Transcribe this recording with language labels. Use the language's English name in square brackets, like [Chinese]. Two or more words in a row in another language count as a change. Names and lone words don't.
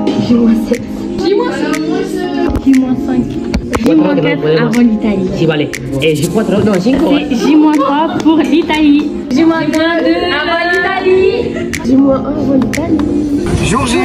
[French] J-7. J-5. J-4 avant l'Italie. [Italian] Sì, vale. J4, no, 5. [French] J-3 pour l'Italie. J-2 avant l'Italie. J-1 avant l'Italie. Jour J.